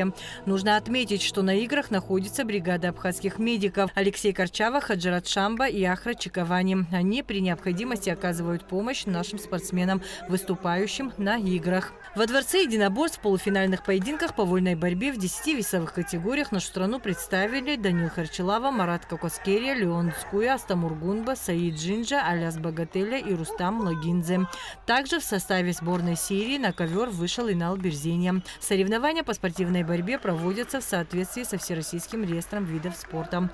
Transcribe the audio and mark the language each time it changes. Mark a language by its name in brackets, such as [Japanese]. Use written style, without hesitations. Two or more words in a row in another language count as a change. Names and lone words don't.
[Russian] Нужно отметить, что на играх находится бригада абхазских медиков Алексей Корчава, Хаджарат Шамба и Ахра Чиковани. Они при необходимости оказывают помощь нашим спортсменам, выступающим на играх. Во дворце единоборств в полуфинальных поединках по вольной борьбе в 10 весовых категориях нашу страну представили Даниил Харчилава, Марат Кокускерия, Леон Скуя, Астамур Гунба, Саид Джинджа, Аляс Багателя и Рустам Логинзе. Также в составе сборной Сирии на ковер вышел Инал Берзенья. Соревнования по спортивной борьбе проводятся в соответствии со Всероссийским реестром видов спорта.